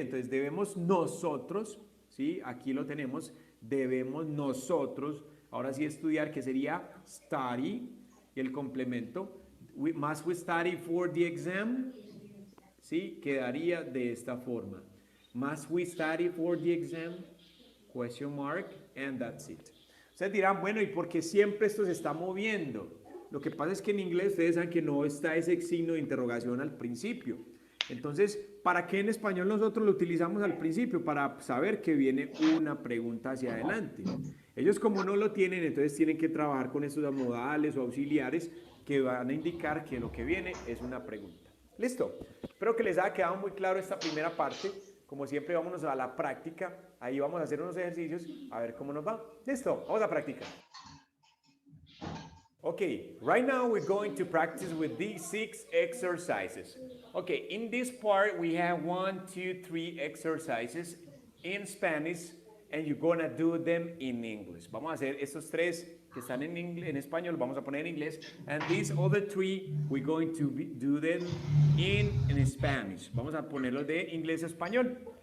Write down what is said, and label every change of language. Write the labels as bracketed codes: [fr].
[es] Entonces, debemos nosotros, ¿sí? Aquí lo tenemos. Debemos nosotros, ahora sí estudiar, que sería study, y el complemento, [en] must we study for the exam? [es] Sí, quedaría de esta forma. [en] Must we study for the exam? Question mark, and that's it. [es] Ustedes dirán, bueno, ¿y por qué siempre esto se está moviendo? Lo que pasa es que en inglés ustedes saben que no está ese signo de interrogación al principio. Entonces, ¿para qué en español nosotros lo utilizamos al principio? Para saber que viene una pregunta hacia adelante. Ellos como no lo tienen, entonces tienen que trabajar con estos modales o auxiliares que van a indicar que lo que viene es una pregunta. ¿Listo? Espero que les haya quedado muy claro esta primera parte. Como siempre, vámonos a la práctica. Ahí vamos a hacer unos ejercicios a ver cómo nos va. ¿Listo? Vamos a practicar. [en] Okay, right now we're going to practice with these 6 exercises. Okay, in this part we have 1, 2, 3 exercises in Spanish and you're gonna do them in English. [es] Vamos a hacer estos 3 que están en español, vamos a poner en inglés. [en] And these other 3 we're going to do them in Spanish. [es] Vamos a ponerlos de inglés a español.